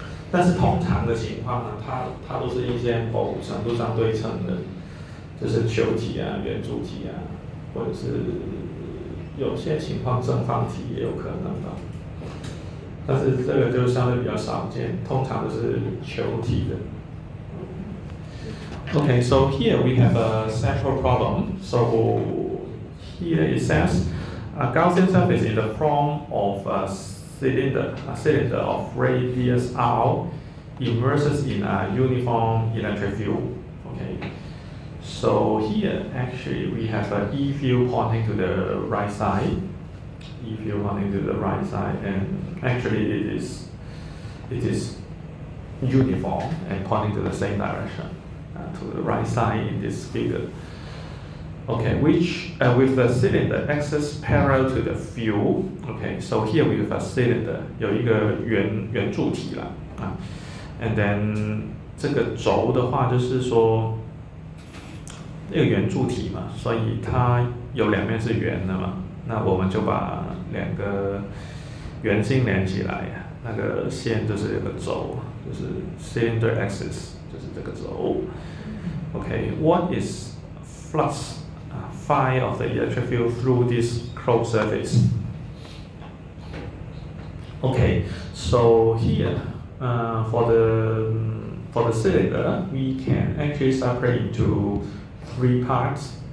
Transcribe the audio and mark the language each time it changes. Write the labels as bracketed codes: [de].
[zh] 但是通常的情况呢，它都是一些某程度上对称的，就是球体啊、圆柱体啊。或者是有些情况正方体也有可能的，但是这个就相对比较少见，通常都是球体的。 [en] Okay, so here we have a central problem. So here it says a Gaussian surface in the form of a cylinder of radius r immerses in a uniform electric field. Okay. So here, actually, we have an E field pointing to the right side. E field pointing to the right side, and actually it is uniform and pointing to the same direction, to the right side in this figure. Okay, which with the cylinder axis parallel to the field. Okay, so here we have a cylinder， [zh] 有一个圆柱体啦啊 [en] ，and then [zh] 这个轴的话就是说。这个圆柱体嘛，所以它有两面是圆的嘛，那我们就把两个圆心连起来，那个线就是这个轴，就是 cylinder axis， 就是这个轴。 [en] Okay, what is flux phi of the electric field through this closed surface? Okay, so here for the cylinder, we can actually separate into 3 parts.